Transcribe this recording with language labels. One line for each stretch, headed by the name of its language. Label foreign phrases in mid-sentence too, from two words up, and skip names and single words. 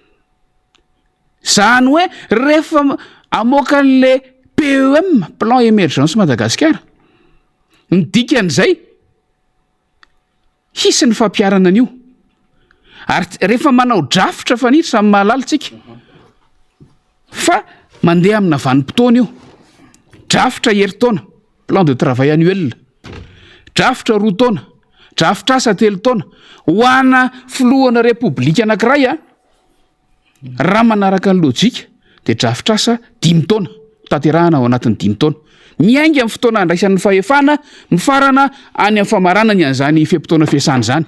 Malagasy: Zany hoe rehefa amoaka an'le PEM
French: plan émergence
Malagasy: Madagasikara ny dikan'izay hisy ny fampiarana an'io. Ary rehefa manao drafitra fanitry samy mahalalitsika fa mandeha amina vanim-potoana io. Drafitra herintaona
French: plan de travail annuel,
Malagasy: drafitra 2 taona, drafitra asa 3 taona ho ana filohana repoblika anankiray raha manaraka ny lojika dia drafitra asa 5 taona tanterahana ao anatin'ny 5 taona. Miainga amin'ny fotoana andraisan'ny fahefana mifarana any amin'ny famaranany an'izany fepotona fiasana zany.